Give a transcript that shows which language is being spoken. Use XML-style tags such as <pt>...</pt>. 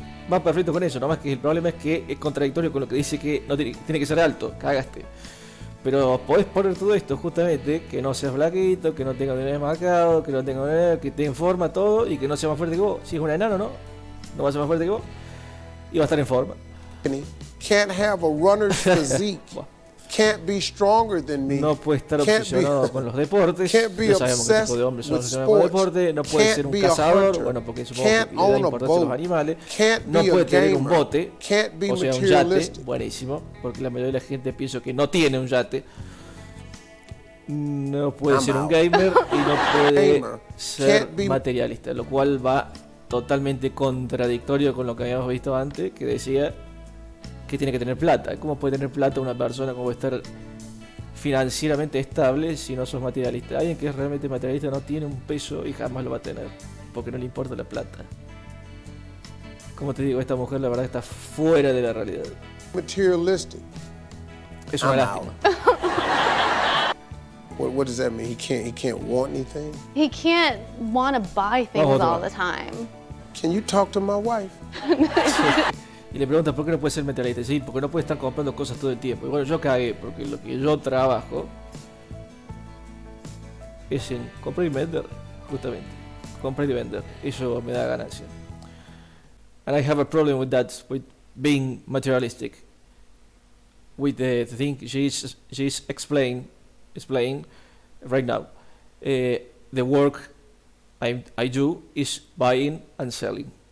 <es>Va perfecto con eso, nomás que el problema es que es contradictorio con lo que dice que no tiene que ser alto, cagaste. Pero podés poner todo esto justamente, que no seas flaquito, que no tenga un marcado, que no tenga que esté en forma todo y que no sea más fuerte que vos. Si es un enano, no va a ser más fuerte que vos y va a estar en forma.</es> <en>Can't have a runner's physique. Can't be stronger than me.</en> <es>No puede estar obsesionado con los deportes. Ya sabemos qué tipo de hombres son obsesionados con los deportes. No puede ser un cazador, bueno, porque supongo que le da importancia a los animales. No puede tener un bote, o sea, un yate, buenísimo, porque la mayoría de la gente piensa que no tiene un yate. No puede ser un gamer y no puede ser materialista, lo cual va totalmente contradictorio con lo que habíamos visto antes, que decía que tiene que tener plata. ¿Cómo puede tener plata una persona? ¿Cómo puede estar financieramente estable si no sos materialista? Alguien que es realmente materialista no tiene un peso y jamás lo va a tener, porque no le importa la plata. Como te digo, esta mujer la verdad está fuera de la realidad.</es> <en>Materialistic.</en> <es>Es una lástima.</es> <en>What does that mean? He can't want anything? He can't want to buy things all the time. Can you talk to my wife?</en> <es>Y le pregunta por qué no puede ser materialista. Sí, porque no puede estar comprando cosas todo el tiempo. Y bueno, yo cagué, porque lo que yo trabajo es en comprar y vender, justamente. Comprar y vender. Eso me da ganancia.</es> <en>And I have a problem with that, with being materialistic. With the thing she's explaining right now. The work I do is buying and selling.</en>